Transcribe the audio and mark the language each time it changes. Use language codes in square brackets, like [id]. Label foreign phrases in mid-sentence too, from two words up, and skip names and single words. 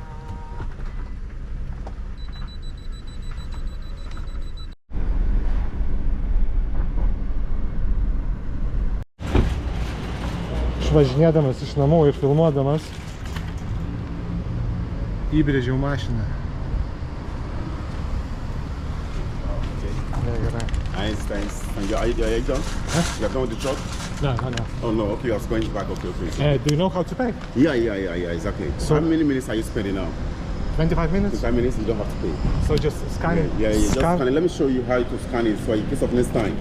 [lt] Išvažinėdamas iš namų ir filmuodamas įbrėžiau mašiną. Gerai. [en] Thanks. Are you done? Huh? You are done with the truck? No. Oh no, okay, I was going back. Okay. Do you know how to pay? Yeah, exactly. So- How many minutes are you spending now? 25 minutes? 5 minutes, you don't have to pay. So just scan it? Yeah, just Scan. scan it. Let me show you how to scan it so in case of next time.